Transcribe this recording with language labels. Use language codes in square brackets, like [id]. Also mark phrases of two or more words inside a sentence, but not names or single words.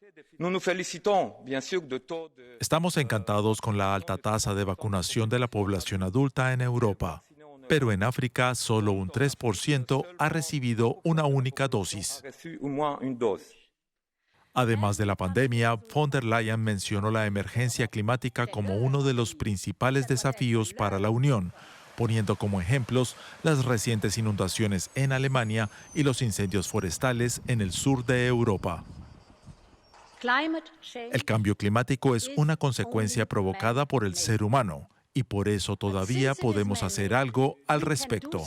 [es] Estamos encantados con la alta tasa de vacunación de la población adulta en Europa, pero en África solo un 3% ha recibido una única dosis. Además de la pandemia, von der Leyen mencionó la emergencia climática como uno de los principales desafíos para la Unión, poniendo como ejemplos las recientes inundaciones en Alemania y los incendios forestales en el sur de Europa. El cambio climático es una consecuencia provocada por el ser humano y por eso todavía podemos hacer algo al respecto.